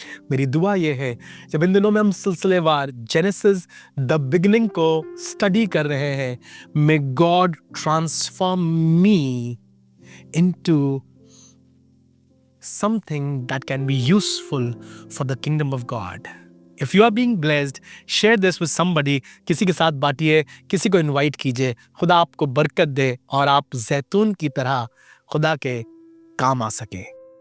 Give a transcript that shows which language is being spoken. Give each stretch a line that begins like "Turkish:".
Hindi: मेरी दुआ यह है, जब इन दिनों में हम सिलसिलेवार जेनेसिस द बिगिनिंग को स्टडी कर रहे हैं,
English: May God transform me into something that can be useful for the kingdom of God. If you are being blessed, share this with somebody.
Hindi: किसी के साथ बांटिए, किसी को इनवाइट कीजिए। खुदा आपको बरकत दे और आप जैतून की तरह खुदा के काम आ सके।